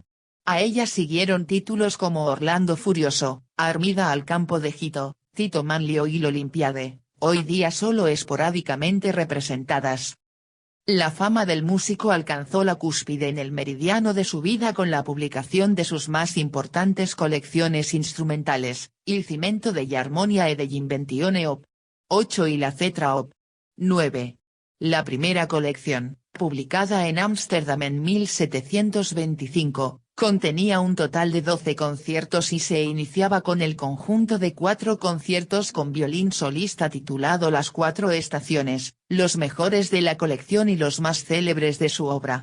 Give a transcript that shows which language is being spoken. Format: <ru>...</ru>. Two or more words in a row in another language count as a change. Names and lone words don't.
<es>A ella siguieron títulos como Orlando Furioso, Armida al campo de Gito, Tito Manlio y l'Olimpiade, hoy día solo esporádicamente representadas. La fama del músico alcanzó la cúspide en el meridiano de su vida con la publicación de sus más importantes colecciones instrumentales, Il cimento degli armonia e degli inventione Op. 8 y la Cetra Op. 9. La primera colección, publicada en Ámsterdam en 1725, Contenía un total de 12 conciertos y se iniciaba con el conjunto de 4 conciertos con violín solista titulado Las Cuatro Estaciones, los mejores de la colección y los más célebres de su obra.</es>